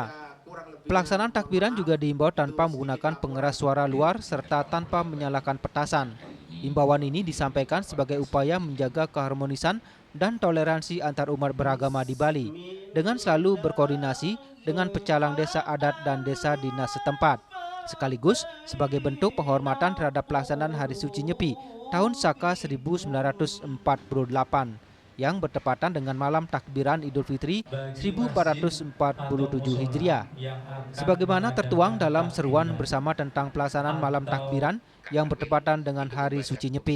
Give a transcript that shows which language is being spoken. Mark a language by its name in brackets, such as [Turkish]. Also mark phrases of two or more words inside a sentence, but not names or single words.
[Indonesian] Pelaksanaan takbiran juga diimbau tanpa menggunakan pengeras suara luar serta tanpa menyalakan petasan. Imbauan ini disampaikan sebagai upaya menjaga keharmonisan dan toleransi antar umat beragama di Bali dengan selalu berkoordinasi dengan pecalang desa adat dan desa dinas setempat, sekaligus sebagai bentuk penghormatan terhadap pelaksanaan Hari Suci Nyepi tahun Saka 1948 yang bertepatan dengan malam takbiran Idul Fitri 1447 Hijriah. Sebagaimana tertuang dalam seruan bersama tentang pelaksanaan malam takbiran yang bertepatan dengan Hari Suci Nyepi.